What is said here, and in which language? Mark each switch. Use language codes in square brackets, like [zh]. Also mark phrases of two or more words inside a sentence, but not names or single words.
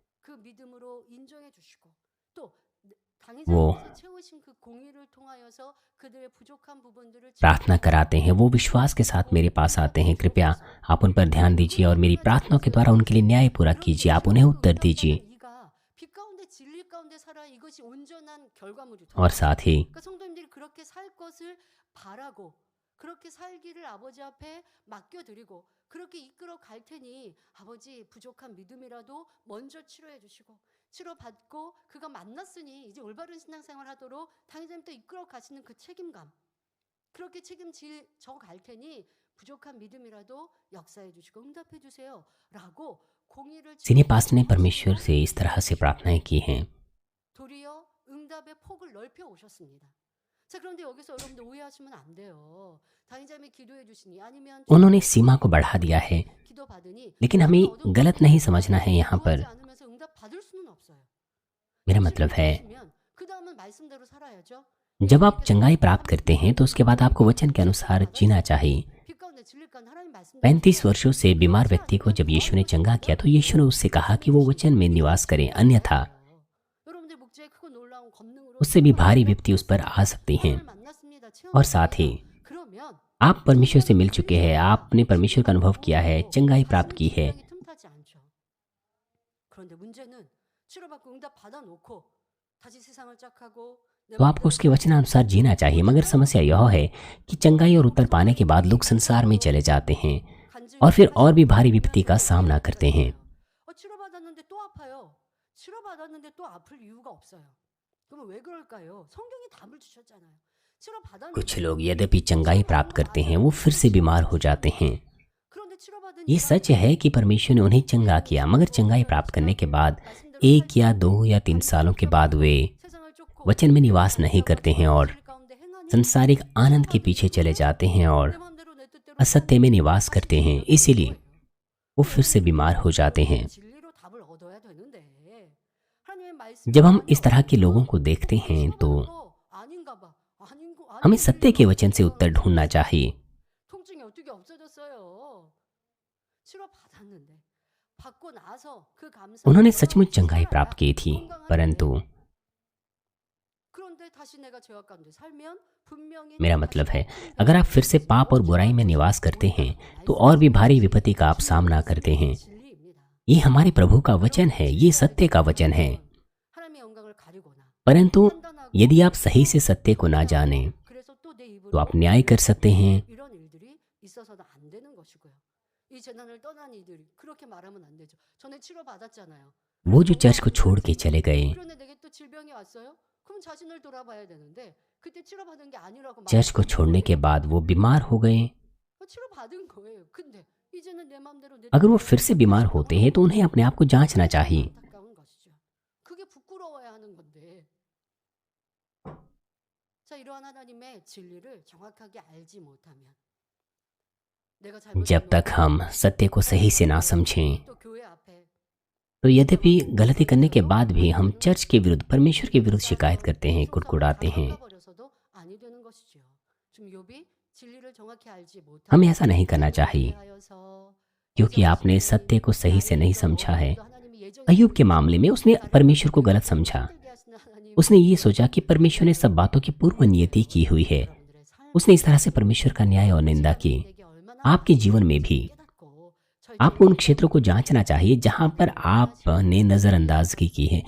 [hi] वो प्रार्थना कराते हैं, वो विश्वास के साथ मेरे पास आते हैं, कृपया आप उन पर ध्यान दीजिए और मेरी प्रार्थनाओं के द्वारा उनके लिए न्याय पूरा कीजिए, आप उन्हें उत्तर दीजिए। और साथ ही [ko] 그렇게 살기를 아버지 앞에 맡겨드리고 그렇게 이끌어 갈 테니 아버지 부족한 믿음이라도 먼저 치료해 주시고 치료받고 그가 만났으니 이제 올바른 신앙생활 하도록 당회장님 또 이끌어 가시는 그 책임감 그렇게 책임질 저 갈 테니 부족한 믿음이라도 역사해 주시고 응답해 주세요 라고 공의를 [en] senior pastor [hi] ने परमेश्वर से इस तरह से प्रार्थनाएं की हैं। [ko] 도리어 응답의 폭을 넓혀 오셨습니다. 자, 그런데 여기서 여러분들 오해하시면 안 돼요. 당의자님이 기도해 주시니 아니면 [hi] उन्होंने सीमा को बढ़ा दिया है, [ko] 기도 받으니 [hi] लेकिन हमें गलत नहीं समझना है। यहाँ पर [ko] 구하지 않으면서 응답 받을 수는 없어요. [hi] मेरा मतलब है [ko] 그다음은 말씀대로 살아야죠. [hi] जब आप चंगाई प्राप्त करते हैं तो उसके बाद आपको वचन के अनुसार जीना चाहिए। [ko] 빛 가운데 진리 가운데 하나님 말씀 [hi] 35 वर्षों से बीमार व्यक्ति को जब यीशु ने चंगा किया तो यीशु ने उससे कहा कि वो वचन में निवास करे, अन्यथा [ko] 여러분들 목재의 크고 놀라운 검능으로 [hi] उससे भी भारी विपत्ति उस पर आ सकती हैं। [ko] 만났습니다. [hi] और साथ ही [ko] 그러면 [hi] आप परमेश्वर से मिल चुके हैं, आपने परमेश्वर का अनुभव किया है, चंगाई प्राप्त की है, [ko] 틈타지 않죠. 그런데 문제는 치료받고 응답 받아놓고 다시 세상을 짝하고 [hi] तो आपको उसके वचनानुसार जीना चाहिए। मगर समस्या यह है कि चंगाई और उत्तर पाने के बाद लोग संसार में चले जाते हैं और फिर और भी भारी विपत्ति का सामना करते हैं। [ko] 치료받았는데 또 아파요. 치료받았는데 또 아플 이유가 없어요. 그럼 왜 그럴까요? 성경이 답을 주셨잖아요. 치료받았는데 [hi] कुछ लोग यद्यपि चंगाई प्राप्त करते हैं वो फिर से बीमार हो जाते हैं। [ko] 그런데 치료받은 [hi] ये सच है कि परमेश्वर ने उन्हें चंगा किया, मगर चंगाई प्राप्त करने के बाद 1 या 2 या 3 सालों के बाद वे [ko] 세상을 쫓고 [hi] वचन में निवास नहीं करते हैं और [ko] 진리 가운데 행하니 [hi] संसारिक आनंद के पीछे चले जाते हैं और [ko] 내 마음대로 내 뜻대로 [hi] असत्य में निवास करते हैं, इसीलिए वो फिर से बीमार हो जाते हैं। [ko] 진리로 답을 얻어야 되는데 하나님의 말씀 [hi] जब हम इस तरह के लोगों को देखते हैं तो [ko] 아닌가 봐. [hi] हमें सत्य के वचन से उत्तर ढूंढना चाहिए। [ko] 통증이 어떻게 없어졌어요? 치료받았는데 받고 나서 그 감사 [hi] उन्होंने सचमुच चंगाई प्राप्त की थी, परंतु [ko] 그런데 다시 내가 죄악 가운데 살면 분명히 [hi] मेरा मतलब है अगर आप फिर से पाप और बुराई में निवास करते हैं तो और भी भारी विपत्ति का आप सामना करते हैं। [ko] 진리입니다. [hi] ये हमारे प्रभु का वचन है, ये सत्य का वचन है। [ko] 하나님의 영광을 가리거나 [hi] परंतु [ko] 판단하고 [hi] यदि आप सही से सत्य को ना जाने [ko] 그래서 또 내 입으로 [hi] तो आप न्याय कर सकते हैं। [ko] 이런 일들이 있어서는 안 되는 것이고요. 이 재난을 떠난 이들이 그렇게 말하면 안 되죠. 전에 치료 받았잖아요. [hi] वो जो चर्च को छोड़ के चले गए, [ko] 그런데 내게 또 질병이 왔어요? 그럼 자신을 돌아봐야 되는데 그때 치료받은 게 아니라고 [hi] चर्च को छोड़ने के बाद वो बीमार हो गए। [ko] 치료받은 거예요. 근데 이제는 내 마음대로 내 [hi] अगर वो फिर से बीमार होते हैं तो उन्हें अपने आप को जांचना चाहिए। [ko] 안타까운 것이죠. 그게 부끄러워야 하는 건데. 자, 이러한 하나님의 진리를 정확하게 알지 못하면 내가 [hi] जब तक हम सत्य को सही से ना समझें [ko] 또 교회 앞에 [hi] तो यद्यपि गलती करने के बाद भी हम चर्च के विरुद्ध, परमेश्वर के विरुद्ध शिकायत करते हैं, कुड़कुड़ाते हैं। [ko] 버려서도 아니 되는 것이죠. 지금 욥이 진리를 정확히 알지 못하고 [hi] हमें ऐसा नहीं करना चाहिए क्योंकि आपने सत्य को सही से नहीं समझा है। अय्यूब के मामले में उसने परमेश्वर को गलत समझा। उसने ये सोचा कि परमेश्वर ने सब बातों की पूर्व नियति की हुई है। उसने इस तरह से परमेश्वर का न्याय और निंदा की। आपके जीवन में भी आपको उन क्षेत्रों को जांचना चाहिए जहां पर आपने नज़रअंदाजगी की है।